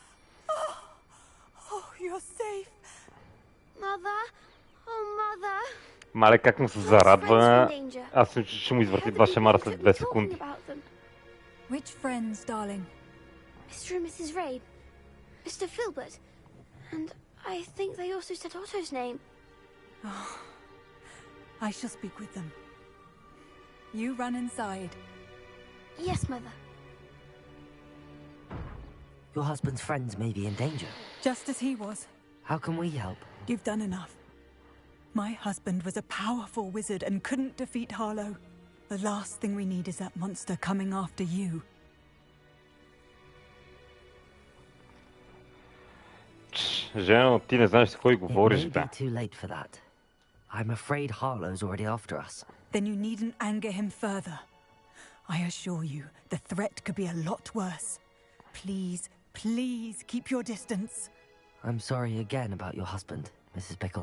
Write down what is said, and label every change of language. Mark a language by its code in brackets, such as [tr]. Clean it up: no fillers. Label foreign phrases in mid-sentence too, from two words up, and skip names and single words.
[en] Oh, you're safe. Mother? Oh, mother. [bg] Мале, как му се зарадва. Аз мисля, че ще му извърти два шамара след 2 секунди. [en] Which friends, darling? Mr. and Mrs. Rabe. Mr. Filbert. And I think they also said Otto's name. Oh, I shall speak with them. You run inside. Yes, Mother. Your husband's friends may be in danger. Just as he was. How can we help? You've done enough. My husband was a powerful wizard and couldn't defeat Harlow. The last thing we need is that monster coming after you. [bg] Жено, ти не знаеш с кой говориш, бе. [en] It may be too late for that. I'm afraid Harlow's already after us. Then you needn't anger him further. I assure you, the threat could be a lot worse. Please, please keep your distance. I'm sorry again about your husband, Mrs. Bickle.